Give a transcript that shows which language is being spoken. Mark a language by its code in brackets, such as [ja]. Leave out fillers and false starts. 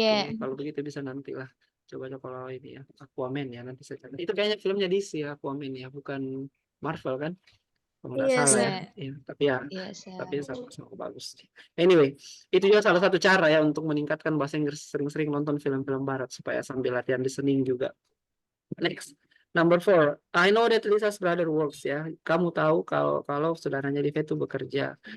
[id] Oke, kalau begitu bisa nanti lah. Coba kalau ini ya, Aquaman ya nanti saya cari. Itu kayaknya filmnya DC ya, Aquaman ya, bukan Marvel kan? Kalau nggak Iya, salah Sir. ya. Iya, tapi ya, Iya, Sir. tapi sama-sama bagus. Anyway, itu juga salah satu cara ya untuk meningkatkan bahasa Inggris, sering-sering nonton film-film barat supaya sambil latihan listening juga. [en] Next. Number 4, I know that Lisa's brother works ya. [id] Kamu tahu kalau saudaranya Liva itu bekerja.